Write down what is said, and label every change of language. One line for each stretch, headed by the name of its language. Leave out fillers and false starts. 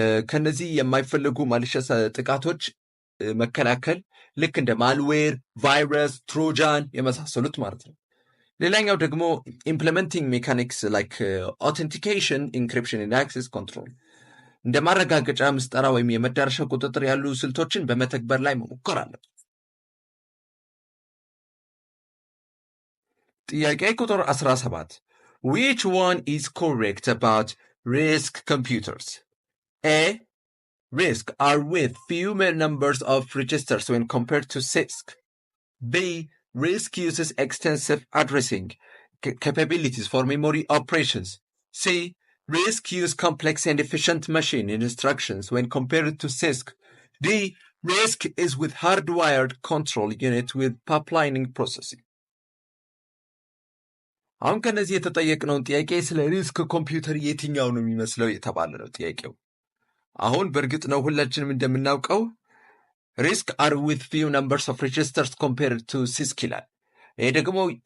Amharic: ከነዚህ የማይፈለጉ ማሊሽየስ ጥቃቶች መከላከል ልክ እንደ ማልዌር፣ ቫይረስ፣ ትሮጃን የመሳሰሉት ማለት ነው። ሌላኛው ደግሞ
English: ኢምፕሊመንቲንግ ሜካኒክስ ላይክ authentication, encryption and access control
Amharic: እንደ ማረጋገጫ ምስጠራ ወይም የመዳረሻ ቁጥጥር ያሉ ስልቶችን በመተግበር ላይ መሞከር አለበት። ጥያቄ ቁጥር 17
English: Which one is correct about RISC computers? A. RISC are with fewer numbers of registers when compared to CISC. B. RISC uses extensive addressing capabilities for memory operations. C. RISC use complex and efficient machine instructions when compared to CISC. D. RISC is with hardwired control unit with pipelining processing.
Amharic: አሁን ከነዚህ የተጠየቅነውን ጥያቄ ስለ ሪስክ ኮምፒውተር የትኛው ነው የሚመስለው የተባለ ነው ጥያቄው። አሁን በእርግጥ ነው ሁላችንም እንደምናውቀው ሪስክ
English: are with few numbers of registers compared to CISC
Amharic: ይላል። ይሄ ደግሞ